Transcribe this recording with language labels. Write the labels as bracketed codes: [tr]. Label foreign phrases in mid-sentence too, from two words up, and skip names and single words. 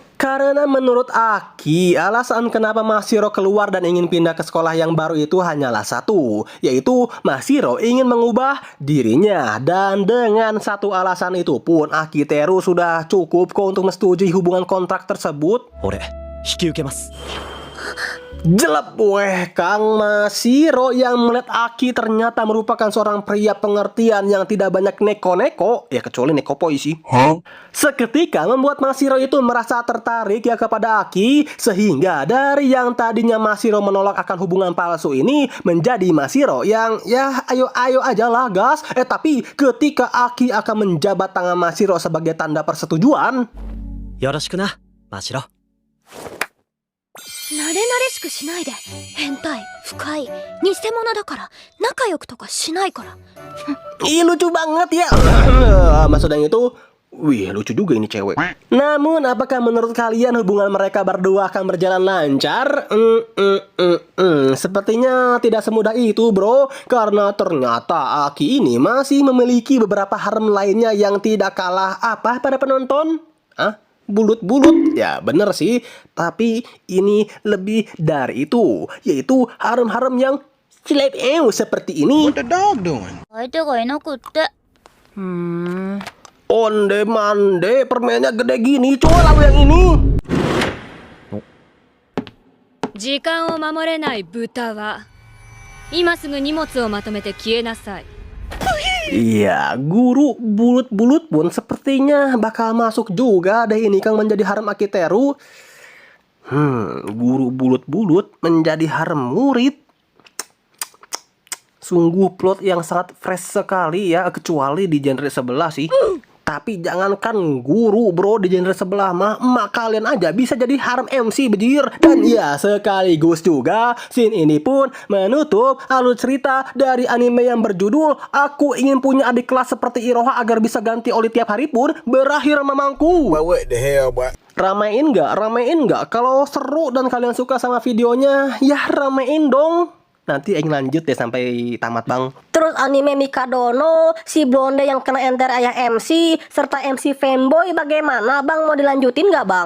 [id] Karena menurut Aki, alasan kenapa Mashiro keluar dan ingin pindah ke sekolah yang baru itu hanyalah satu, yaitu Mashiro ingin mengubah dirinya. Dan dengan satu alasan itu pun Akiteru sudah cukup kok untuk menyetujui hubungan kontrak tersebut. [ja] 俺引き受けます。 [id] Jelek weh Kang Mashiro yang melihat Aki ternyata merupakan seorang pria pengertian yang tidak banyak neko-neko, ya kecuali nekopoi sih. Seketika membuat Mashiro itu merasa tertarik ya kepada Aki, sehingga dari yang tadinya Mashiro menolak akan hubungan palsu ini menjadi Mashiro yang ya ayo aja lah gas. Tapi ketika Aki akan menjabat tangan Mashiro sebagai tanda persetujuan. [ja] よろしくな、マシロ。慣れ慣れしくしないで。変態、深い、偽物だから仲良くとかしないから。 [id] Ih lucu banget ya. Maksud yang itu, wih lucu juga ini cewek. Namun apakah menurut kalian hubungan mereka berdua akan berjalan lancar? Sepertinya tidak semudah itu bro. Karena ternyata Aki ini masih memiliki beberapa harem lainnya yang tidak kalah apa pada penonton. Bulut-bulut, ya bener sih. Tapi ini lebih dari itu, yaitu harem-harem yang slap seperti ini. [en] What the dog doing? [ja] 相手がいなくって。 [min] Onde mande, [id] permennya gede gini, coba lalu yang ini. [ja] 時間を守れない豚は今すぐ荷物をまとめて消えなさい。 [id] Iya, guru bulut-bulut pun sepertinya bakal masuk juga deh ini Kang menjadi harem Akiteru. Guru bulut-bulut menjadi harem murid. Sungguh plot yang sangat fresh sekali ya, kecuali di genre sebelah sih. Tapi jangankan guru bro, di genre sebelah mah emak kalian aja bisa jadi harem MC bejir. Dan ya sekaligus juga scene ini pun menutup alur cerita dari anime yang berjudul Aku Ingin Punya Adik Kelas Seperti Iroha Agar Bisa Ganti Oli Tiap Hari pun berakhir mamangku. [en] What the hell, boy? [id] Ramein nggak? Kalau seru dan kalian suka sama videonya, ya ramein dong. Nanti aing lanjut deh sampai tamat bang. Terus anime Mikadono, si blonde yang kena enter ayah MC, serta MC fanboy bagaimana bang? Mau dilanjutin nggak bang?